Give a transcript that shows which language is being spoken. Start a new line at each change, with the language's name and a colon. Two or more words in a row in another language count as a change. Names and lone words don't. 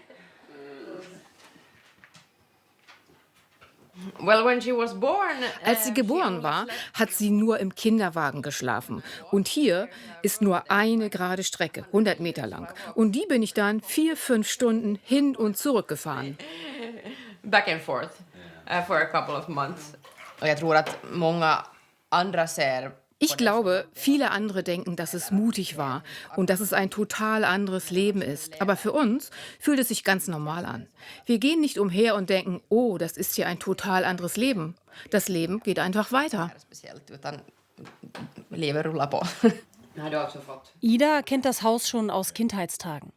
German: Als sie geboren war, hat sie nur im Kinderwagen geschlafen. Und hier ist nur eine gerade Strecke, 100 Meter lang. Und die bin ich dann 4-5 Stunden hin und zurück gefahren.
English: Back and forth for a couple of months.
Swedish: Jag tror att många andra ser.
German: Ich glaube, viele andere denken, dass es mutig war und dass es ein total anderes Leben ist. Aber für uns fühlt es sich ganz normal an. Wir gehen nicht umher und denken, oh, das ist hier ein total anderes Leben. Das Leben geht einfach weiter. Ida kennt das Haus schon aus Kindheitstagen.